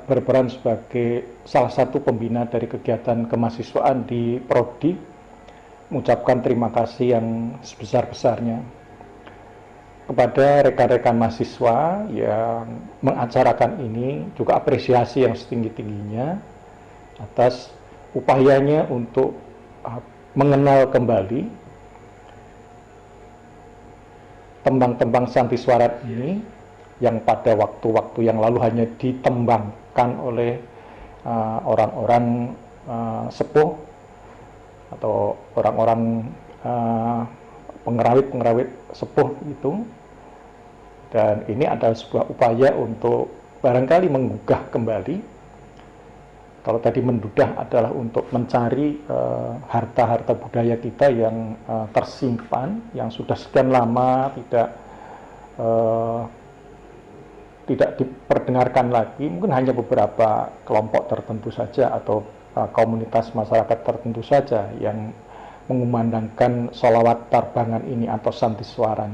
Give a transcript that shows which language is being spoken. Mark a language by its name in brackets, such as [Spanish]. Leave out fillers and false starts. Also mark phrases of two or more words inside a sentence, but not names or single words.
[Indonesian] berperan sebagai salah satu pembina dari kegiatan kemahasiswaan di Prodi, mengucapkan terima kasih yang sebesar-besarnya kepada rekan-rekan mahasiswa yang mengacarakan ini, juga apresiasi yang setinggi-tingginya atas upayanya untuk mengenal kembali tembang-tembang santiswaran ini yang pada waktu-waktu yang lalu hanya ditembangkan oleh orang-orang sepuh atau orang-orang pengerawit-pengerawit sepuh itu. Dan ini adalah sebuah upaya untuk barangkali menggugah kembali. Kalau tadi mendudah adalah untuk mencari harta-harta budaya kita yang tersimpan, yang sudah sekian lama tidak diperdengarkan lagi, mungkin hanya beberapa kelompok tertentu saja atau komunitas masyarakat tertentu saja yang mengumandangkan sholawat tarbangan ini atau santiswaran.